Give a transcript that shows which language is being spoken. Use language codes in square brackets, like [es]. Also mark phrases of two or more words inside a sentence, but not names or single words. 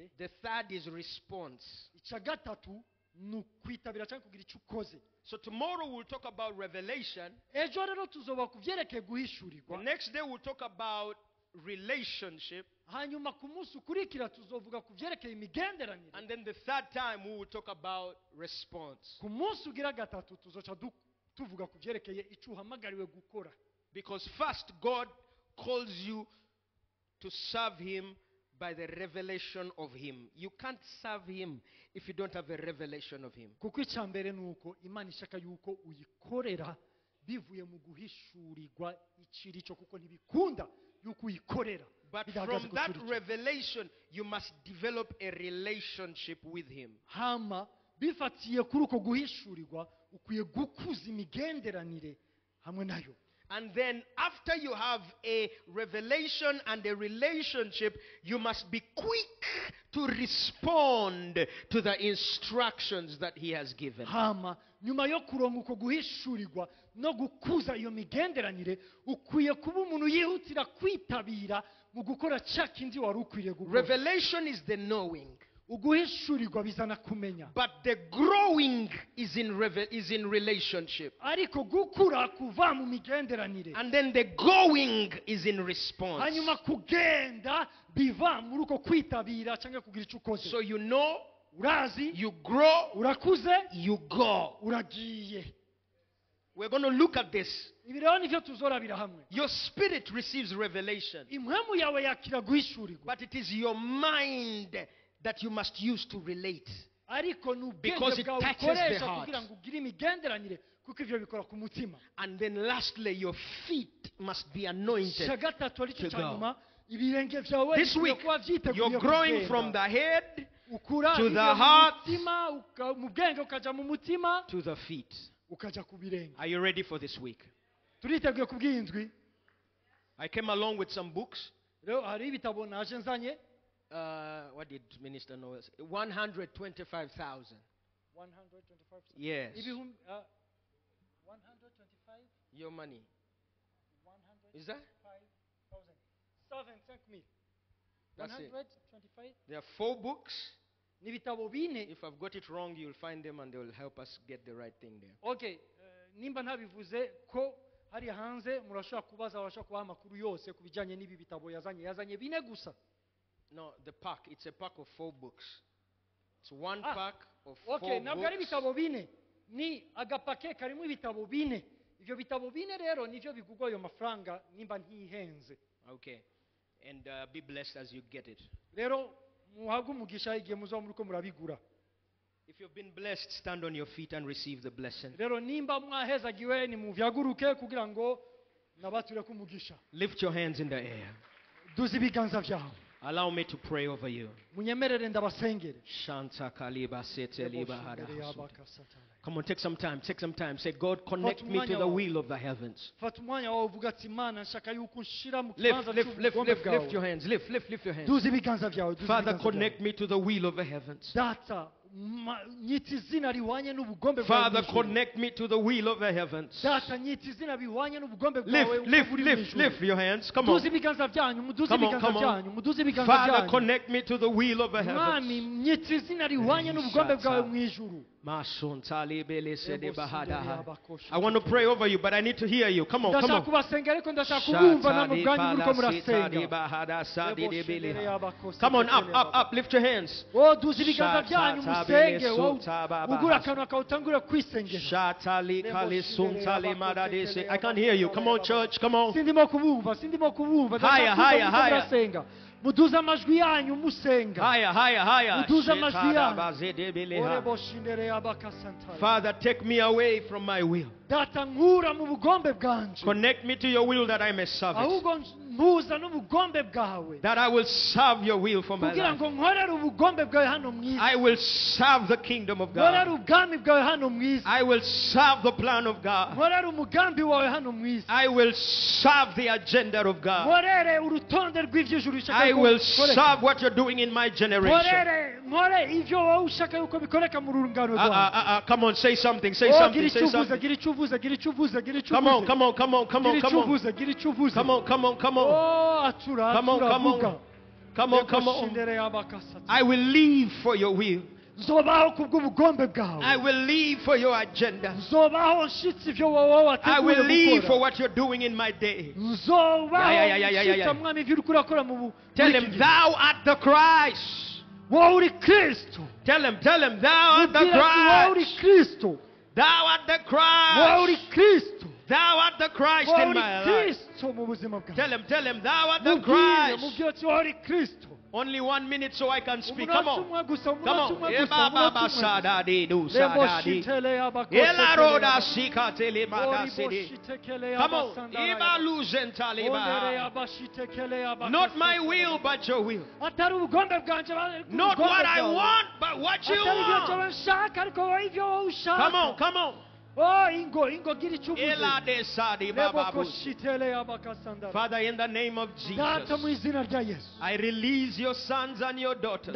[en] The third is response. [rn] icya gatatu ni ukwitabira cyangwa kugira icyo ukoze. [en] So tomorrow we'll talk about revelation. [rn] Ejo rero tuzoba ku byerekeye [en] The [rn] guhishurirwa. [en] next day we'll talk about relationship. [rn] Hanyuma ku munsi ukurikira tuzovuga ku byerekeye imigenderanire. [en] And then the third time we will talk about response. [rn] Ku munsi ugira gatatu tuzoca tuvuga ku byerekeye icyo uhamagariwe gukora. [en] Because first, God calls you to serve Him by the revelation of Him. You can't serve Him if you don't have a revelation of Him. [rn] Kuko icya mbere ni uko Imana ishaka yuko uyikorera bivuye mu guhishurirwa ikiri cyo, kuko ntibikunda yuko uyikorera. [en] But [rn] bidahagaze [en] from [rn] ku [en] that [rn] kiri cyo. [en] revelation, you must develop a relationship with Him. [rn] Hama bifatiye kuri uko guhishurirwa ukwiye gukuza imigenderanire hamwe nayo. [en] And then after you have a revelation and a relationship, you must be quick to respond to the instructions that He has given. [rn] Hama nyuma yo kuronka uko guhishurirwa no gukuza iyo migenderanire, ukwiye kuba umuntu yihutira kwitabira mu gukora cya kindi wari ukwiriye gukora. [en] Revelation is the knowing. [rn] Uguhishurirwa bizana kumenya. [en] But the growing is in relationship. [rn] Ariko gukura kuva mu migenderanire. [en] And then the going is in response. [rn] Hanyuma kugenda biva muri uko kwitabira cyangwa kugira icyo ukoze. [en] So you know, [rn] Urazi, [en] you grow, [rn] urakuze, [en] you go. [rn] uragiye. [en] We're going to look at this. [rn] Ibi rero nivyo tuzorabira hamwe. [en] Your spirit receives revelation, [rn] Impwemu yawe yakira guhishurirwa. [en] but it is your mind that you must use to relate. [rn] Ariko ni [en] Because [rn] ubwenge [en] it [rn] bwawe [en] touches the [rn] ukoresha [en] heart. [rn] kugira ngo ugire imigenderanire, kuko ivyo bikora ku mutima. [en] And then lastly, your feet must be anointed. [rn] Cya gatatu aricyo [en] to [rn] cya [en] go. [rn] nyuma, ibirenge byawe [en] This [rn] bikwiye [en] week, [rn] kuba vyiteguye [en] you're growing [rn] kugenda. [en] from the head [rn] Ukura [en] to [rn] ivuye [en] the [rn] mu [en] heart [rn] mutima, mu bwenge ukaja mu mutima, [en] to the feet. [rn] ukaja ku birenge. [en] Are you ready for this week? [rn] Turiteguye kubw'indwi. [en] I came along with some books. [rn] Rero hari ibitabo naje nzanye. [en] What did Minister Noah say? 125,000. 125. Yes. [rn] Ibihumbi 125. [en] Your money. Is that? 7,000. That's it. 125. There are 4 books. [rn] N'ibitabo bine. [en] If I've got it wrong, you'll find them and they will help us get the right thing there. [rw] Okay, nimba ntabivuze ko hari hanze murashobora kubaza, barashobora kubaha amakuru yose ku bijyanye n'ibi bitabo yazanye bine gusa. [en] No, the pack. It's a pack of 4 books. It's one Ah, pack of 4 [rn] Okay, ntabwo ari [en] books. [rn] ibitabo bine, ni agapake karimo ibitabo bine. Ibyo bitabo bine rero nivyo bigugwa ayo mafaranga nimba ntihenze. [en] Okay. And be blessed as you get it. [rn] Rero muhabwe umugisha igihe muzaba muriko murabigura. [en] If you've been blessed, stand on your feet and receive the blessing. [rn] Rero nimba mwahezagiwe ni muvyaguruke kugira ngo nabature ku mugisha. [en] Lift your hands in the air. [rn] Duzi ibiganza vyawe. [en] Allow me to pray over you. [rn] Munyemerere ndabasengere. Shanta kaliba sete liba hada hasu. [en] Come on, take some time. Take some time. Say, God, connect me to the wheel of the heavens. [rn] Fata umwanya wawe uvuga ati Imana nshaka yuko unshira mu [en] Lift, [rn] kibanza [en] lift, lift, [rn] cy'ubugombe [en] lift, lift your [rn] bwawe. [en] hands. Lift your hands. [rn] Duzi ibiganza vyawe. duzi [en] Father, [rn] ibiganza [en] connect [rn] vyawe. [en] me to the wheel of the heavens. [rn] Data, nyita izina rihwanye n'ubugombe bwawe. [en] Father, [rn] mw'ijuru. [en] connect me to the wheel of the heavens. [rn] Data, nyita izina bihwanye n'ubugombe bwawe. [en] Lift your hands. Come on. [rn] Muduze ibiganza vyanyu, muduze [en] Come on, [rn] ibiganza [en] come on. [rn] vyanyu, muduze ibiganza [en] Father, [rn] vyanyu. [en] connect me to the wheel of the [rn] Mwami, [en] heavens. [rn] nyita izina rihwanye n'ubugombe bwawe mw'ijuru. [en] I want to pray over you, but I need to hear you. Come on, come [rn] Ndashaka [en] on. [rn] kubasenga ariko ndashaka kubumva namwe ubwanyu muriko murasenga. [en] Come on, up. Lift your hands. [rn] Oh, duze ibiganza vyanyu musenge. Ugura akantu akawutangura kwisengera. [en] I can't hear you. Come on, church. Come on. [rn] Sindimo kubumva. [en] Higher, higher, higher. [rn] Murasenga. Muduze amajwi yanyu musenga. [en] Higher. [rn] Muduze amajwi yanyu. Orebo shindere abakasantara. [en] Father, take me away from my will. [rn] Data nkura mu bugombe bwanje. [en] Connect me to your will that I may serve it. [rn] Ahubwo mpuza n'ubugombe bwawe. [en] That I will serve your will for my [rn] Kugira [en] life. [rn] ngo nkorere ubugombe bwawe hano mw'isi. [en] I will serve the kingdom of [rn] Nkorere [en] God. [rn] ubwami bwawe hano mw'isi. [en] I will serve the plan of God. [rn] Nkorere umugambi wawe hano mw'isi. [en] I will serve the agenda of God. [rn] Nkorere urutonde rw'ivy'ijuru ushaka [en] I will [rn] gukoreka. [en] serve what you're doing in my generation. [rn] Nkore ivyo wowe ushaka yuko bikoreka mu rungano rwawe. [en] Come on, say something. Say [rn] Oh, [en] something. [rn] gira [en] Say [rn] icuvuza, [en] something. [rn] gira icuvuza, gira icuvuza, gira icuvuza. [en] Come on. [rn] Gira icuvuza, gira icuvuza. [en] Come on. [rn] Oh, atura, [en] Come on. [rn] atura, vuga. [en] Come on. Shindere abakasatara. I will live for your will. [rn] nzobaho kubw'ubugombe bwawe [en] I will live for your agenda. [rn] nzobaho nshitse ivyo wowe [en] I will [rn] wateguye [en] live for [rn] gukora [en] what you're doing in my day. [rn] nzobaho [en] Yeah. [rn] nshitse mwami ivyo uriko urakora mu [en] Tell him, thou art the Christ. [rn] wowe uri kristo [en] Tell him, thou art the [rn] Mubwira ati wowe uri [en] Christ. [rn] kristo [en] Thou art the [rn] wowe uri [en] Christ. [rn] kristo [en] Thou art the Christ [rn] wowe [en] in [rn] uri [en] my life. [rn] kristo mu buzima bwawe [en] Tell him, thou art the [rn] mubwire [en] Christ. [rn] ati wowe uri kristo [en] Only 1 minute so I can speak. Come [rn] umunota [en] on. [rn] umwe gusa [en] Come on. [rn] umunota umwe Eba gusa baba umunota umwe sadadi du Lebo sadadi. shitele abakose Ela roda tele sika tele Ori madasidi. boshitekele [en] Come on. abasandara Eba yaba. luzentali Ondere ba. abashitekele abakose Not my tele will, yaba. but your will. [rn] atari ubugombe bwanje [en] Not what I want, but what you [rn] atari ibyo [en] want. [rn] nshobora nshaka ariko wowe ibyo wowe ushaka [en] Come on, come on. [rn] ingo gira icyo uvuze Ela de sadi Lebo baba bu. koshitele abakasandara [en] Father, in the name of [rn] data mu [en] Jesus, [rn] izina rya yesu [en] I release your sons and your daughters